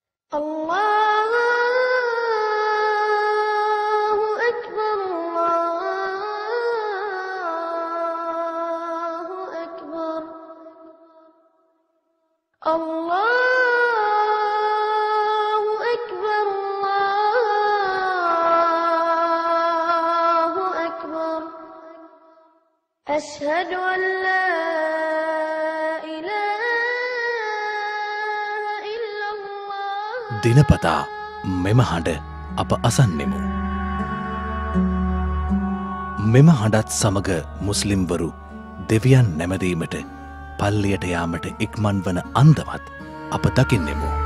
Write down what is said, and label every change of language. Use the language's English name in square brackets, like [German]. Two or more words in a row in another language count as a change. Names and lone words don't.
[Arabic] الله أكبر، الله أكبر، الله أكبر، الله أكبر. أشهد أن لا [Sinhala] දිනපතා මෙම හඬ අප අසන්නෙමු. මෙම හඬත් සමග මුස්ලිම්වරු දෙවියන් නැමදීමට පල්ලියට යාමට ඉක්මන් වන අන්දමත් අප දකින්නෙමු.